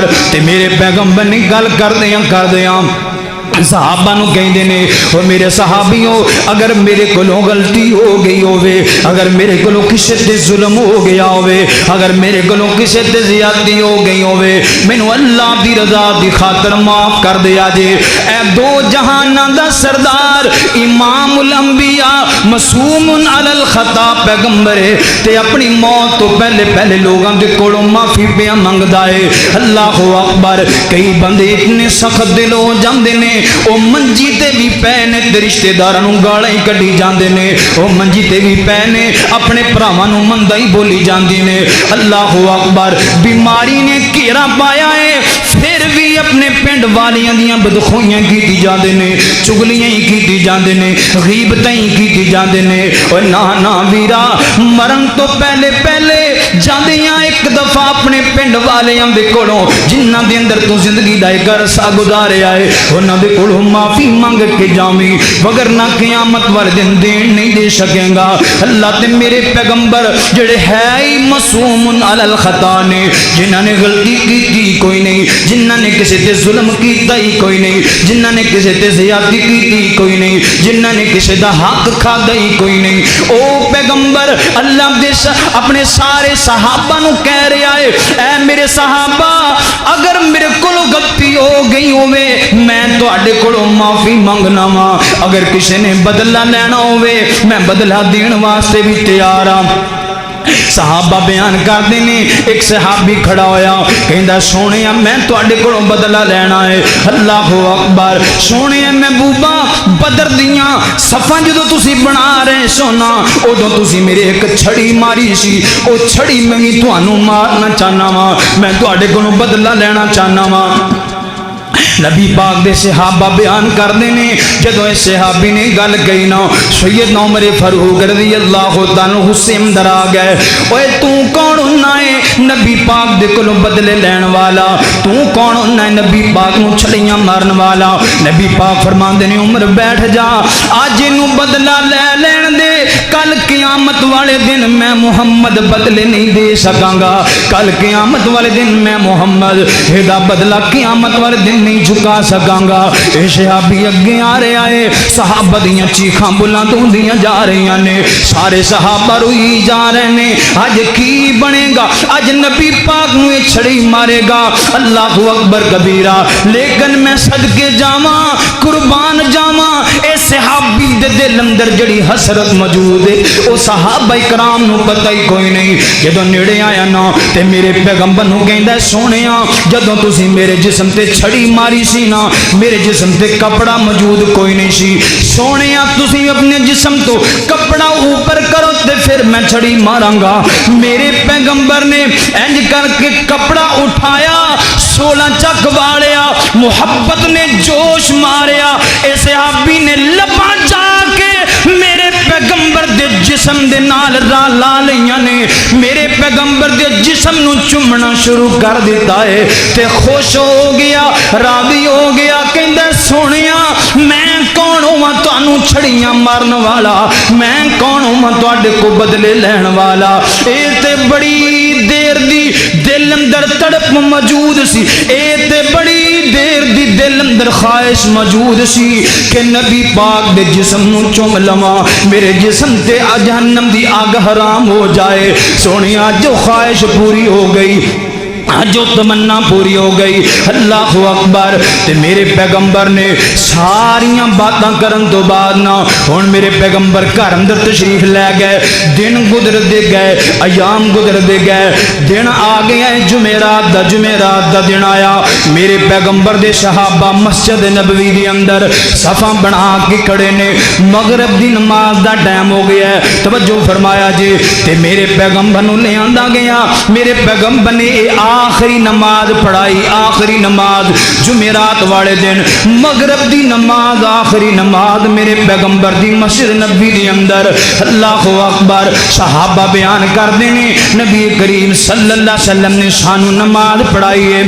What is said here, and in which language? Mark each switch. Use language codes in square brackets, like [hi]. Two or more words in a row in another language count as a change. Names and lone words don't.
[pa] تے میرے پیغمبر نے گل کر دیاں صحابہ نو کہندے نے اور میرے صحابیوں اگر میرے کولوں غلطی ہو گئی ہووے، اگر میرے کولوں کسے تے ظلم ہو گیا ہووے، اگر میرے کولوں کسے تے زیادتی ہو گئی ہووے، مینوں اللہ دی رضا دی خاطر معاف کر دیا جے۔ اے دو جہاناں دا سردار امام الانبیاء [ar] معصوم علی الخطا [pa] پیغمبر ہے تے اپنی موت تو پہلے لوگاں دے کولوں معافی پیا منگدا ہے، [ar] اللہ اکبر۔ [pa] کئی بندے اتنے سخت دل ہو جاندے نے وہ منجی تے بھی پے نے تے رشتے داراں گالاں ہی کڈی جاندے نے وہ منجی تے بھی پے نے اپنے بھراواں نوں مندا ہی بولی جاندی نے [ar] اللہ اکبر [pa] بیماری نے گھیرا پایا ہے پھر بھی اپنے پنڈ والیاں دیاں بدخوئیاں کیتی جاندے نے چگلیاں ہی کیتی جاندے نے غیبتاں ہی کیتی جاندے نے او نا ویرا مرن تو پہلے جاندیاں ایک دفعہ اپنے پنڈ والیاں دے کولوں جنہاں دے اندر تو زندگی دا ایک عرصہ گزاریا ہے انہاں دے کولوں معافی منگ کے جاویں وگرنہ قیامت والے دن دین نہیں دے سکیں گا اللہ تے میرے پیغمبر جڑے ہے ہی [ar] معصوم علی الخطا [pa] نے جنہاں نے غلطی کیتی کوئی نہیں جنہاں نے کسی تے ظلم کیتا ہی کوئی نہیں جنہاں نے کسی تے زیادتی کیتی کوئی نہیں جنہاں نے کسی دا حق کھادا ہی کوئی نہیں او پیغمبر اللہ دے اپنے سارے صحابہ نو کہہ رہا ہے اے میرے صحابہ اگر میرے کولوں غلطی ہو گئی ہوے میں تواڈے کولوں معافی منگنا وا اگر کسی نے بدلہ لینا ہوے میں بدلہ دین واسطے بھی تیار ہاں [ur] صحابہ بیان کرتے ہیں [pa] ایک صحابی کھڑا ہویا کہندا سونیا میں تواڈے کولوں بدلہ لینا ہے [ar] اللہ اکبر [pa] سونیا محبوبا بدر دیاں صفاں جدوں تسی بنا رہے سونا اودوں تسی میرے ایک چھڑی ماری سی او چھڑی میں بھی تانوں مارنا چاہنا وا میں تواڈے کولوں بدلہ لینا چاہنا وا نبی پاک دے صحابہ بیان کردے نے جدوں اس صحابی نے گل کہی نا سیدنا عمر فاروق [ar] رضی اللہ تعالی عنہ [pa] سے اندر آ گئے اوے تو کون ہونا ہے نبی پاک دے کولوں بدلے لین والا تو کون ہونا ہے نبی پاک نو چھڑیاں مارن والا نبی پاک فرماندے نے عمر بیٹھ جا اج اینو بدلہ لے لین دے کل قیامت والے دن میں محمد بدلے نہیں دے سکاں گا کل قیامت والے دن میں محمد دا بدلہ قیامت والے دن نہیں چکا سکاں گا اے صحابی اگے آ رہے آئے صحابہ دیاں چیخاں بلند ہوندیاں جا رہی نے سارے صحابہ روئی جا رہے نے اج کی بنے گا اج نبی پاک نو یہ چھڑی مارے گا [ar] اللہ اکبر کبیرہ [pa] لیکن میں صدقے جاواں قربان جاواں اے صحابی دے دل اندر جڑی حسرت موجود ہے او صحابہ کرام نو پتہ ہی کوئی نہیں جدوں نیڑے آیا نا تے میرے پیغمبر نو کہندا سونیا جدوں تسی میرے جسم تے چھڑی ماری سی نا میرے جسم تے کپڑا موجود کوئی نہیں سی سونیا تسی اپنے جسم تو کپڑا اوپر کرو تے پھر میں چھڑی ماراں گا میرے پیغمبر نے انج کر کے کپڑا اٹھایا 16 چک والیا محبت نے جوش ماریا اے صحابی نے لباں جا کے میرے پیغمبر دے جسم دے نال لا لیاں نے میرے پیغمبر دے جسم نو چومنا شروع کر دیتا ہے تے خوش ہو گیا راضی ہو گیا کہندا سونیا میں کون ہوں تانوں چھڑیاں مارن والا میں کون ہوں تواڈے کو بدلے لین والا اے تے بڑی دیر دی دل اندر تڑپ موجود سی اے تے بڑی دیر دی دل اندر خواہش موجود سی کہ نبی پاک دے جسم نو چوم لواں میرے جسم تے جہنم دی آگ حرام ہو جائے سونیا جو خواہش پوری ہو گئی جو تمنا پوری ہو گئی [ar] اللہ اکبر [pa] تے میرے پیغمبر نے ساریاں باتاں کرن تو بعد نا ہن میرے پیغمبر گھر اندر تشریف لے گئے دن گزر دے گئے ایام گزر دے گئے دن آ گیا جمعرات دا دن آیا میرے پیغمبر دے صحابہ مسجد نبوی دے اندر صفاں بنا کے کھڑے نے مغرب دی نماز دا ٹائم ہو گیا ہے توجہ فرمایا جی تے میرے پیغمبر نو لے آندا گیا میرے پیغمبر نے آخری نماز پڑھائی آخری نماز جمعرات والے دن مغرب دی نماز آخری نماز میرے پیغمبر دی مسجد نبی دی اندر [ar] اللہ اکبر [pa] صحابہ بیان کر دینے نبی کریم [ar] صلی اللہ علیہ وسلم [pa] نے سانو نماز پڑھائی ہے